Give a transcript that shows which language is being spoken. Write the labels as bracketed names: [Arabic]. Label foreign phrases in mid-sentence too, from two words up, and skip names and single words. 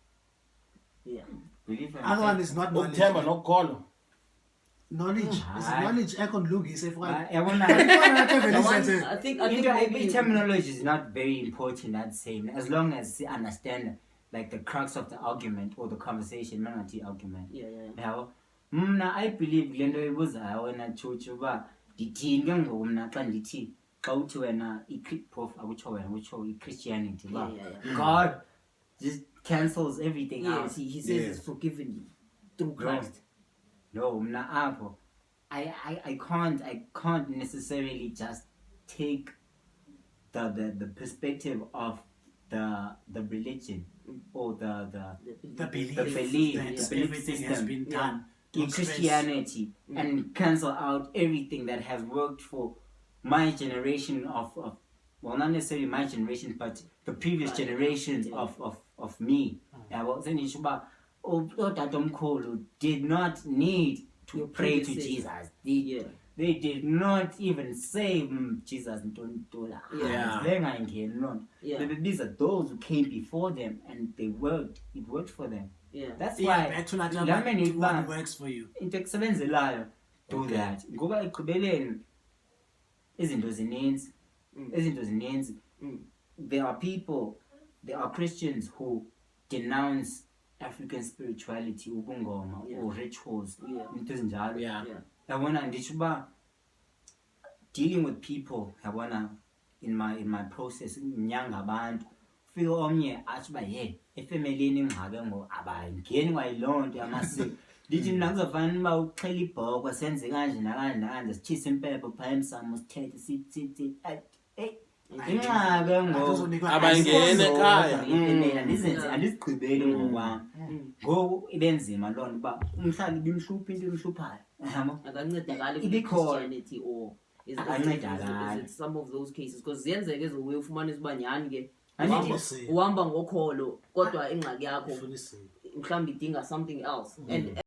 [English] Yeah. Belief and Other one faith. is not knowledge. [Xhosa] Ukuthemba nokukholwa. [English] Knowledge is [Xhosa] Hayi. knowledge ekonlungisa efana. Yabona, [English] I think maybe terminology is not very important, I'd say, as long as you understand like the crux of the argument or the conversation, mangathi argument. Yeah. [Xhosa] Yabo, mna [English] I believe [Xhosa] le nto ibuzayo wena Chuchu uba ndithini ke ngoku mna xa ndithi xa uthi wena prof akutsho wena utsho i-Christianity uba [English] Yeah. God just cancels everything out. Yes, he says Yeah. it's forgiven you through Christ. No, [Xhosa] mna apho [English] I can't necessarily just take the perspective of the religion or the belief, the belief, that the belief everything has system been done in Christianity and cancel out everything that has worked for my generation of well, not necessarily my generation, but the previous generations of me. [Xhosa] Yabo, sendisho uba otatomkhulu [English] did not need to pray to predecessor. Jesus. They did not even say Jesus ntontula. Yeah. Yeah. These are those who came before them and they worked. It worked for them. Yeah. That's Yeah, why back to that, la many what works for you. [Xhosa] into ekusebenzelayo [English] do that. [Xhosa] Ngoba ekugqibeleni izinto zininzi. [English] There are Christians who denounce African spirituality, ubungoma, or rituals, [Xhosa] into ezinjalo. [English] Yeah. [Xhosa] Yabona nditsho uba [English] dealing with people, [Xhosa] yabona, [English] in my process [Xhosa] nyanga abantu ufike omnye athi uba efemelini ingxaki ngo abangeni kwayiloo nto yamasiko ndithi mna kuzofana uba uxhela ibhokwe senze kanje nakanje sitshise impepho phaa emsamo sithethe sithi ingxaki ngoku Abangene ekhaya. andizigqibeli ngokwam ngoku ibe nzima loo nto uba umhlali ibimhlupha into imhluphayo yabo Akancedakali Ibikhona. [English] Christianity or is [Xhosa] Akancedakali. [English] it some of those cases because [Xhosa] ziyenzeka ezobuye ufumanise uba nyhani ke Andithi- uhamba ngokholo kodwa ingxaki yakho Ufuna isiko. mhlawumbe idinga [English] something else and